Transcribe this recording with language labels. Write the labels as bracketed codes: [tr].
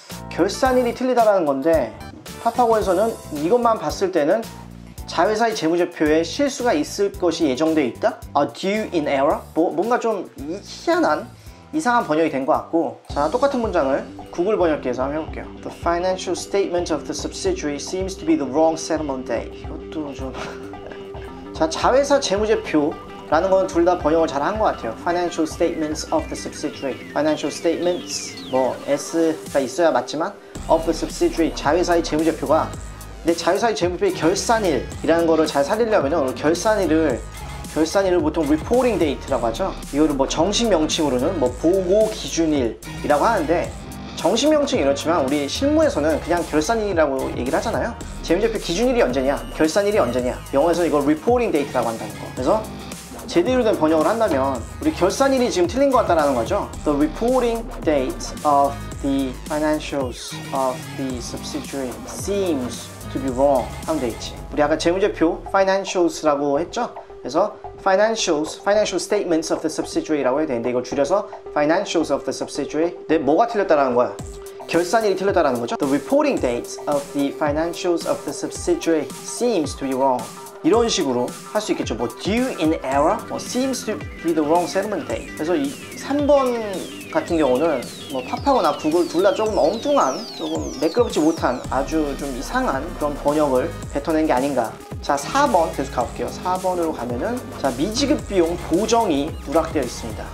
[ko] 결산일이 틀리다라는 건데, 파파고에서는 이것만 봤을 때는 자회사의 재무제표에 실수가 있을 것이 예정되어 있다? [en] are due in error? [ko] 뭔가 좀 희한한 이상한 번역이 된 것 같고, 자, 똑같은 문장을 구글 번역기에서 한번 해볼게요. [en] The financial statement of the subsidiary seems to be the wrong settlement date. [ko] 이것도 좀 자, 자회사 재무제표라는 건 둘 다 번역을 잘 한 것 같아요. [en] Financial statements of the subsidiary. [ko] Financial statements, 뭐 S가 있어야 맞지만 of the subsidiary, 자회사의 재무제표가, 근데 자회사의 재무제표의 결산일이라는 거를 잘 살리려면 결산일을 보통 reporting date라고 하죠. 이거를 뭐 정식 명칭으로는 뭐 보고 기준일이라고 하는데, 정식 명칭이 이렇지만 우리 실무에서는 그냥 결산일이라고 얘기를 하잖아요. 재무제표 기준일이 언제냐, 결산일이 언제냐, 영어에서 이걸 reporting date라고 한다는 거. 그래서 제대로 된 번역을 한다면 우리 결산일이 지금 틀린 것 같다는 거죠. [en] The reporting date of the financials of the subsidiary seems to be wrong [ko] 하면 되겠지. 우리 아까 재무제표 financials라고 했죠. 그래서 [en] financial statements of the subsidiary [ko] 라고 해야 되는데, 이걸 줄여서 [en] financials of the subsidiary. [ko] 근데 뭐가 틀렸다라는 거야? 결산일이 틀렸다라는 거죠. [en] The reporting date of the financials of the subsidiary seems to be wrong. [ko] 이런 식으로 할 수 있겠죠. [en] 뭐 due in error, 뭐 seems to be the wrong settlement date. [ko] 그래서 이 3번 같은 경우는 뭐 파파고나 구글 둘 다 조금 엉뚱한, 조금 매끄럽지 못한 아주 좀 이상한 그런 번역을 뱉어낸 게 아닌가. 자, 4번 계속 가볼게요. 4번으로 가면은, 자, 미지급 비용 보정이 누락되어 있습니다.